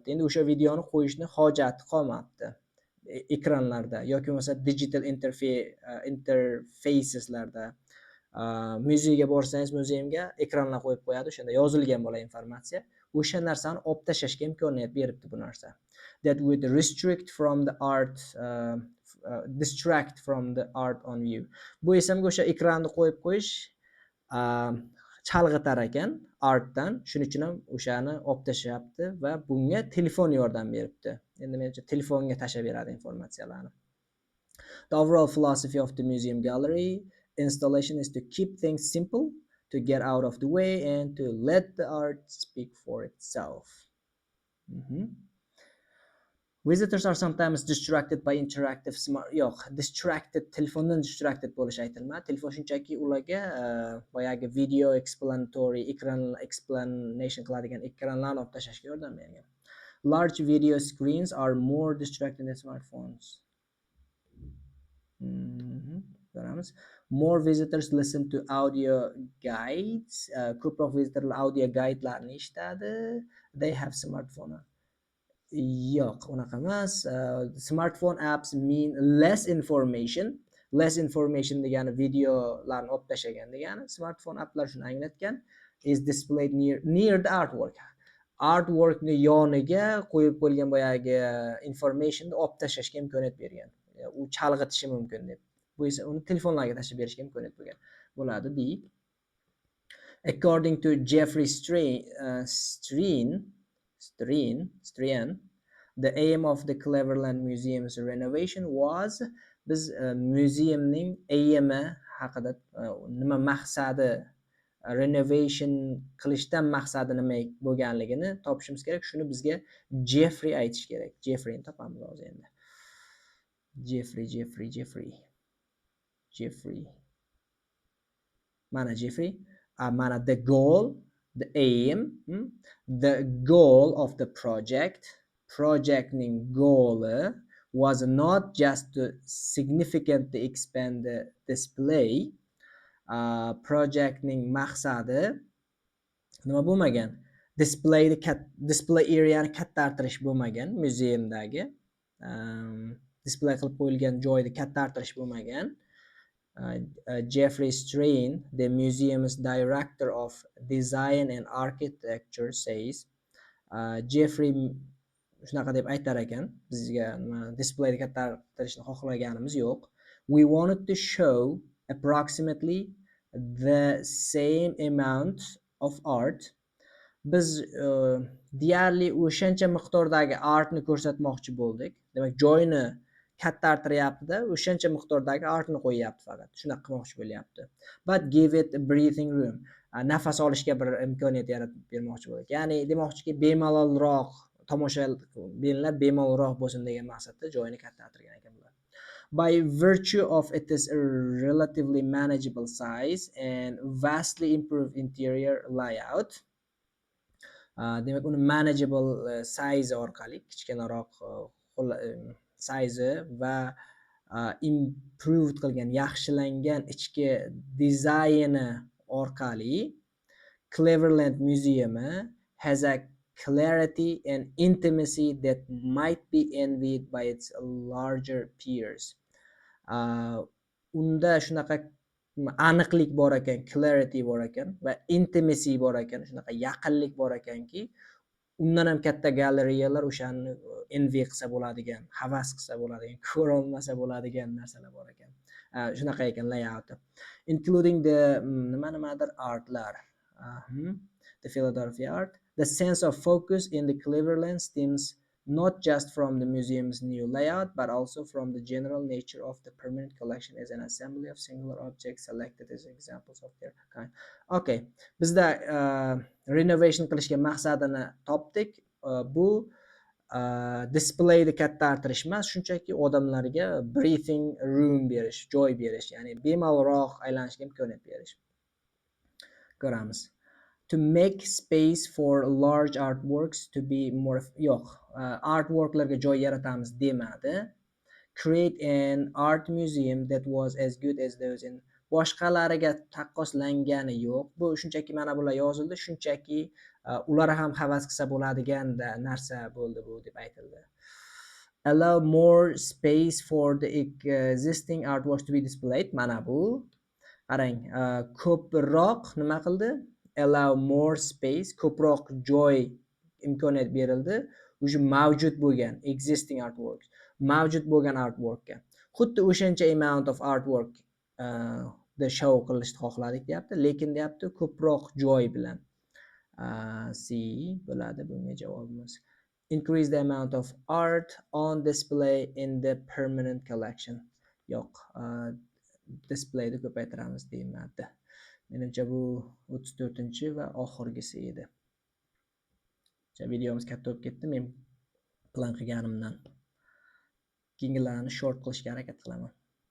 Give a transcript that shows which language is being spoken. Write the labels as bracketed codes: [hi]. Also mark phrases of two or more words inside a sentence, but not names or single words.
[uz] Endi o'sha videoni qo'yishni hojati qolmabdi ekranlarda yoki bo'lmasa [en] digital interfaceslarda. [uz] Muzeyga borsangiz, muzeymga ekranlar qo'yib qo'yadi, o'shanda yozilgan bo'ladi informatsiya. O'sha narsani olib tashlashga imkoniyat beribdi bu narsa. [en] That would distract from the art on view. [uz] Bu esa o'sha ekranni qo'yib qo'yish chalg'itar ekan artdan. Shuning uchun ham o'shani olib tashlayapti va bunga telefon yordam beribdi. Endi menimcha telefonga tashlab beradi informatsiyalarni. [en] The overall philosophy of the museum gallery installation is to keep things simple, to get out of the way, and to let the art speak for itself. Visitors are sometimes distracted by interactive smart. [uz] Yo'q, distracted, telefondan distracted bo'lish aytilmadi. Telefon shunchaki ularga boyagi [en] video explanatory explanation [uz] qiladigan ekranlarni olib tashlashga yordam bergan. [en] Large video screens are more distracting than smartphones. More visitors listen to audio guides. [uz] Ko'proq visitorlar [en] audio guidelarni [uz] eshitadi. [en] They have smartphone. [uz] Yo'q, unaqa emas. [en] Smartphone apps mean less information. Less information [uz] degani videolarni olib tashlagan degani. [en] Smartphone applar [uz] shuni anglatgan. [en] Is displayed near the artwork. [uz] Artworkni yoniga qo'yib qo'yilgan boyagi informationni olib tashlashga imkoniyat bergan. U chalg'itishi mumkin deb. Bu esa uni telefonlarga tashlab berishga imkoniyat bo'lgan bo'ladi deydi. [en] According to Jeffrey Streen, the aim of the Cleverland Museum's renovation was, [uz] biz [en] museumning aimi [uz] haqida nima maqsadi, renovation qilishdan maqsadi nima bo'lganligini topishimiz kerak. Shuni bizga Jeffrey aytish kerak. Jeffreyni topamiz hozir endi. Jeffrey. Mana Jeffrey. [en] Mana the goal, the aim, the goal of the projectning goal was not just to significantly expand the display. [uz] Projectning maqsadi nima bo'lmagan? [en] Display areani [uz] kattartirish bo'lmagan, muzeumdagi display qilib qo'yilgan joyni kattartirish bo'lmagan. Jeffrey Streen, [en] the museum's director of design and architecture, says, [uz] Jeffrey shunaqa deb aytar ekan, bizga displayni kattartirishni xohlaganimiz yo'q. [en] We wanted to show approximately the same amount of art. [uz] Biz deyarli o'shancha miqdordagi artni ko'rsatmoqchi bo'ldik. Demak, joyni kattartiryapti-da, o'shancha miqdordagi artni qo'yyapti faqat. Shunaqa qilmoqchi bo'lyapti. [en] But give it a breathing room. [uz] Nafas olishga bir imkoniyat yaratib bermoqchi bo'ldik. Ya'ni demoqchiki, bemalolroq tomoshabinlar bemalolroq bo'lsin degan maqsadda joyini kattartirgan ekan bular. [en] By virtue of its relatively manageable size and vastly improved interior layout, [uz] demak uni [en] manageable size [uz] orqali, kichkinaroq size va improved qilgan, yaxshilangan ichki dizayni orqali [en] Cleverland Museum has a clarity and intimacy that might be envied by its larger peers. [uz] Unda shunaqa aniqlik bor ekan, clarity bor ekan va intimacy bor ekan, shunaqa yaqinlik bor ekanki, undan ham katta galeriyalar o'shani envy qilsa bo'ladigan, havas qilsa bo'ladigan, ko'ra olmasa bo'ladigan narsalar bor ekan. Shunaqa ekan layouti. [en] Including the [uz] nimadir artlar. [en] The Philadelphia art. The sense of focus in the Cleveland stems not just from the museum's new layout, but also from the general nature of the permanent collection as an assembly of singular objects selected as examples of their kind. [uz] Okay, bizda renovation qilishga maqsadini topdik. Bu displayni kattartirish emas, shunchaki odamlarga [en] breathing room [uz] berish, joy berish, ya'ni bemalolroq aylanishga imkoniyat berish. Ko'ramiz. [en] To make space for large artworks to be more [uz] yo'q, artworklarga joy yaratamiz demadi. [en] Create an art museum that was as good as those in [uz] boshqalariga taqqoslangani yo'q. Bu shunchaki mana bular yozildi, shunchaki ular ham havas qilsa bo'ladigan narsa bo'ldi bu deb aytildi. [en] Allow more space for the existing artworks to be displayed. [uz] Mana bu qarang, ko'proq nima qildi? [en] Allow more space, [uz] ko'proq joy imkoniyat berildi o'sha mavjud bo'lgan [en] existing artworks, [uz] mavjud bo'lgan artworkga. Xuddi o'shancha [en] amount of artwork the show [uz] qilishni xohladik deyapti, lekin deyapti ko'proq joy bilan. C bo'ladi bunga javobimiz. [en] Increase the amount of art on display in the permanent collection. [uz] Yo'q, displayni ko'paytiramiz deyiladi. Menimcha bu 34-chi va oxirgisi edi. Videomiz katta bo'lib ketdi. Men plan qilganimdan keyingilarni short qilishga harakat qilaman.